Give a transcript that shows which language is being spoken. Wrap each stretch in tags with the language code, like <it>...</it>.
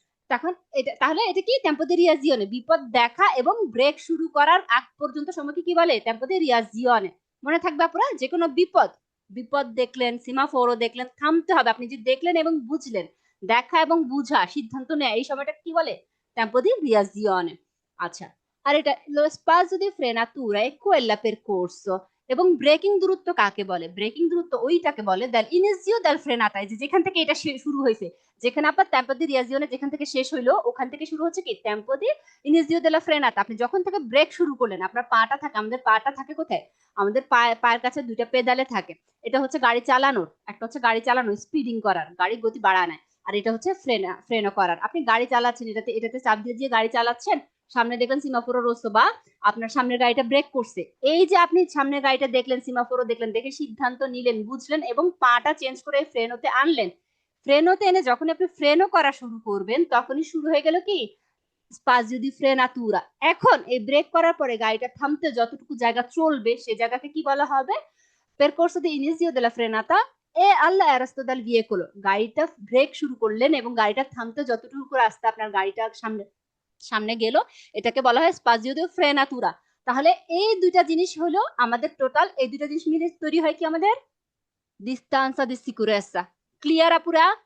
<bn>তখন এটা, তাহলে এটা কি টেম্পো দি রিয়াজিওনে, বিপদ দেখা এবং ব্রেক শুরু করার আগ পর্যন্ত সময়কে কি বলে, টেম্পো দি রিয়াজিওনে। মনে থাকবে আপনারা, যে কোনো বিপদ বিপদ দেখলেন, সিমাফোরও দেখলেন, থামতে হবে। আপনি যে দেখলেন এবং বুঝলেন, দেখা এবং বুঝা, সিদ্ধান্ত নেয়, এই সময়টা কি বলে?</bn> <it>tempo di reazione।</it> <bn>আচ্ছা, আর এটা</bn> <it>lo spazio di frenatura è quella percorso।</it> <bn>এবং ব্রেকিং দূরত্ব কাকে বলে? ব্রেকিং দূরত্ব ওইটাকে বলে</bn> <it>del inizio del frenata,</it> <bn>এই যে যেখান থেকে এটা শুরু হয়েছে, যেখানে আপনার</bn> <it>tempo di reazione</it> <bn>যেখান থেকে শেষ হইলো, ওখান থেকে শুরু হচ্ছে কি</bn> <it>tempo di inizio della frenata।</it> <bn>আপনি যখন থেকে ব্রেক শুরু করলেন, আপনার পাটা থাকে, আমাদের পাটা থাকে কোথায়? আমাদের পায়ের কাছে দুইটা পেডালে থাকে। এটা হচ্ছে গাড়ি চালানোর, একটা হচ্ছে গাড়ি চালানো স্পিডিং করার, গাড়ির গতি বাড়ানো, আর এটা হচ্ছে ফ্রেনো করার। আপনি গাড়ি চালাচ্ছেন, এটাতে চাপ দিয়ে গাড়ি চালাচ্ছেন, সামনে দেখলেন সিমাফোরো রোসো বা আপনার সামনের গাড়িটা ব্রেক করছে, এই যে আপনি সামনের গাড়িটা দেখলেন, সিমাফোরো দেখলেন, দেখে সিদ্ধান্ত নিলেন, বুঝলেন এবং পাটা চেঞ্জ করে ফ্রেনোতে আনলেন। ফ্রেনোতে এনে যখন আপনি ফ্রেনো করা শুরু করবেন, তখনই শুরু হয়ে গেল কি স্পাজিও দি ফ্রেনাতুরা। এখন এই ব্রেক করার পরে গাড়িটা থামতে যতটুকু জায়গা চলবে, সে জায়গাকে কি বলা হবে?</bn> <it>percorso di inizio della frenata e all'arresto del veicolo।</it> <bn>গাড়িটা ব্রেক শুরু করলেন এবং গাড়িটা থামতে যতটুকু রাস্তা আপনার গাড়িটা সামনে সামনে গেল, এটাকে বলা হয় স্পাজিও দি ফ্রেনাতুরা। তাহলে এই দুইটা জিনিস হলো আমাদের টোটাল, এই দুইটা জিনিস মিলে তৈরি হয় কি আমাদের distanza di sicurezza। ক্লিয়ার আপুরা?</bn>